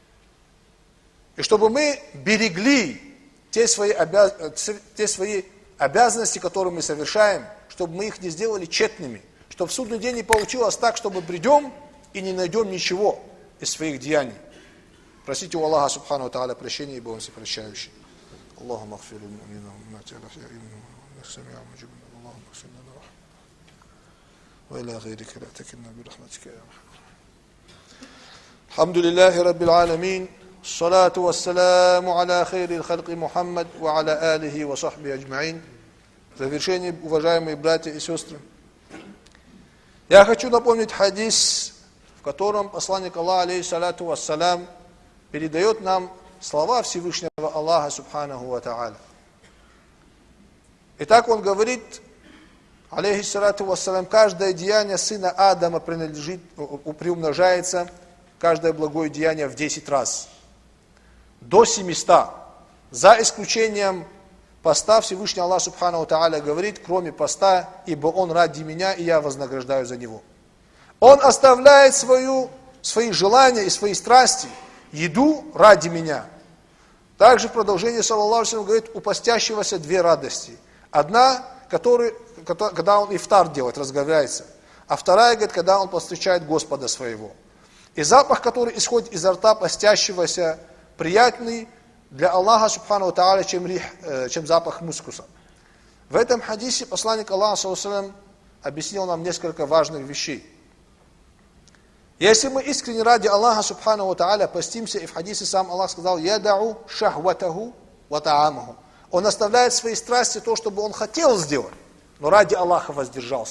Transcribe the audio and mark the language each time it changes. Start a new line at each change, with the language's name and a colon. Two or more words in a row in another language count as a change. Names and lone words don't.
Russian: И чтобы мы берегли те свои обязанности, которые мы совершаем, чтобы мы их не сделали тщетными, чтобы в судный день не получилось так, чтобы придем и не найдем ничего из своих деяний. Просите у Аллаха
Arabic: سبحانه تعالى
Russian: прощения, ибо Он всепрощающий.
Arabic: اللهم اغفر للمؤمنين وأمة الأحياء سميع مجيب اللهم اغفر لنا وإلى غيرك لا تكلنا برحمتك يا رحمن. الحمد لله رب العالمين الصلاة والسلام على خير الخلق محمد وعلى آله وصحبه أجمعين.
Russian: В завершение, уважаемые братья и сестры, Я хочу напомнить хадис, в котором посланник Аллаха,
Arabic: عليه الصلاة والسلام,
Russian: передает нам слова Всевышнего Аллаха,
Arabic: سبحانه وتعالى.
Russian: Итак, он говорит,
Arabic: عليه الصلاة والسلام,
Russian: каждое деяние сына Адама приумножается, каждое благое деяние в 10 раз. До 700. За исключением поста Всевышний
Arabic: الله سبحانه تعالى
Russian: говорит, кроме поста, ибо он ради меня, и я вознаграждаю за него. Он оставляет свои желания и свои страсти, еду ради меня. Также в продолжении,
Arabic: صلى الله عليه وسلم,
Russian: говорит, у постящегося 2 радости. Одна, когда он ифтар делает, разговаривается. А вторая, говорит, когда он повстречает Господа своего. И запах, который исходит изо рта постящегося, приятный для Аллаха
Arabic: سبحانه تعالى,
Russian: чем запах мускуса. В этом хадисе посланник Аллаха,
Arabic: صلى الله عليه وسلم,
Russian: объяснил нам несколько важных вещей. Если мы искренне ради Аллаха
Arabic: سبحانه تعالى
Russian: постимся, и в хадисе сам Аллах сказал,
Arabic: «يدع شهوته وطعامه».
Russian: Он оставляет свои страсти, то, что бы он хотел сделать, но ради Аллаха воздержался.